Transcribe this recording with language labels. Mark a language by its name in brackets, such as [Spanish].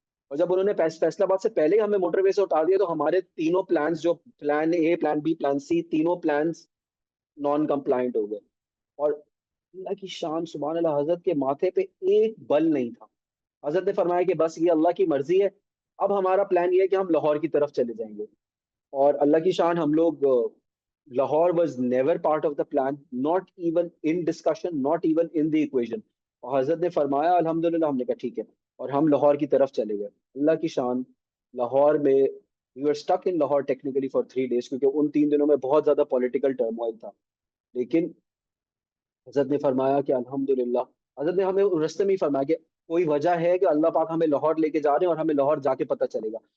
[Urdu] اور جب انہوں نے فیصلہ آباد سے پہلے ہی ہمیں موٹر وے سے اتار دیا, تو ہمارے تینوں پلانس, جو plan a, plan be, plan سی, تینوں پلانس نان کمپلائنٹ ہو گئے. اور اللہ کی شان سبحان اللہ, حضرت کے ماتھے پہ ایک بل نہیں تھا. حضرت نے فرمایا کہ بس یہ اللہ کی مرضی ہے, اب ہمارا پلان یہ ہے کہ ہم لاہور کی طرف چلے جائیں گے. اور اللہ کی شان ہم لوگ [English] Lahore was never part of the plan, not even in discussion, not even in the equation. [Urdu] اور حضرت نے فرمایا الحمدللہ، ہم نے کہا ٹھیک ہے، اور ہم لاہور کی طرف چلے گئے. اللہ کی شان. لاہور میں [English] we were stuck in Lahore technically for 3 days [Urdu] کیونکہ ان 3 دنوں میں بہت زیادہ پولیٹیکل ٹرموائل تھا. لیکن حضرت نے فرمایا کہ الحمدللہ، حضرت نے ہمیں رستے میں ہی فرمایا کہ کوئی وجہ ہے کہ اللہ پاک ہمیں لاہور لے کے جا رہے ہیں اور ہمیں لاہور جا کے پتہ چلے گا.